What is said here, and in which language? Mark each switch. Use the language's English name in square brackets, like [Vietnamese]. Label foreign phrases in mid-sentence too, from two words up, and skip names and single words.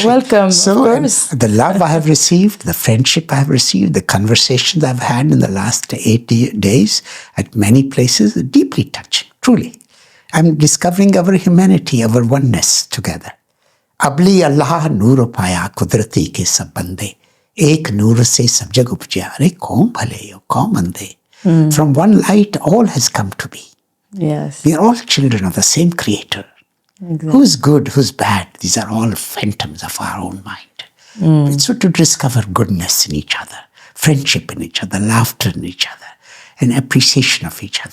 [English] Welcome, so, of course. The love I have received, the friendship I have received, the conversations I've had in the last 8 days at many places, are deeply touching, truly. I'm discovering our humanity, our oneness together. [Punjabi] ਅਬਲਿ ਅਲਹ ਨੂਰ ਪਾਯਾ ਕੁਦਰਤਿ ਕੇ ਸਬ ਬੰਦੇ. ਏਕ ਨੂਰ ਸੇ ਸਬ ਜਗ ਉਪਜਾ. ਅਰੇ ਕੌਨ ਭਲੇ, ਕੌਨ ਮੰਦੇ. [English] From one light, all has come to be. Yes. We are all children of the same Creator. Exactly. Who's good, who's bad? These are all phantoms of our own mind. So to discover goodness in each other, friendship in each other, laughter in each other, and appreciation of each other.